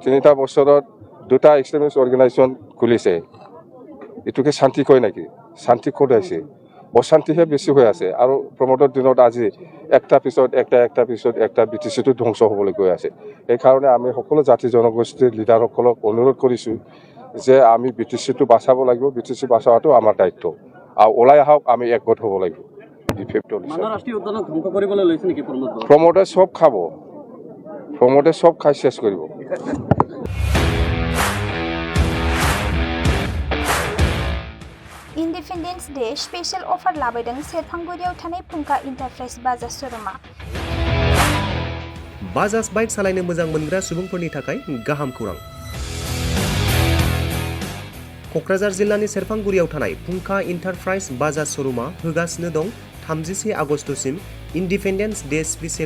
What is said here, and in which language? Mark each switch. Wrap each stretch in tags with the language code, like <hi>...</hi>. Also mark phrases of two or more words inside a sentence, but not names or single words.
<as>3টা বছৰত দুটা</as> <en>extremist organisation</en> <as>খুলিছে এটোকে শান্তি কয় নেকি শান্তি কঢ়াইছে অশান্তিহে বেছি হৈ আছে আৰু প্ৰমোদৰ দিনত আজি একটা পিছত একটা বিটিচিটো ধ্বংস হ'বলৈ গৈ আছে এই কাৰণে আমি সকলো জাতি জনগোষ্ঠীৰ লিডাৰসকলক অনুৰোধ কৰিছোঁ যে আমি বিটিচিটো বাঁচাব লাগিব বিটিচি বাঁচাটো আমাৰ দায়িত্ব আৰু ওলাই আহক আমি একগোট হ'ব লাগিব বিপিএফ দল প্ৰমোদে সব খাব প্ৰমোদে সব খাই শেষ কৰিব</as> <en>Independence Day special offer</en> <brx>लाबोदों सेरफांगुरियाव थानाय फुंखा इन्टारप्राइज बाजाज श'रुमा बाजाज बाइक सालायनो मोजां मोनग्रा सुबुंफोरनि थाखाय गाहाम खौरां क'क्राझार जिल्लानि सेरफांगुरियाव थानाय फुंखा इन्टारप्राइज बाजाज श'रुमा होगासिनो दं 31 आगस्तसिम</brx> <en>Independence Day special</en>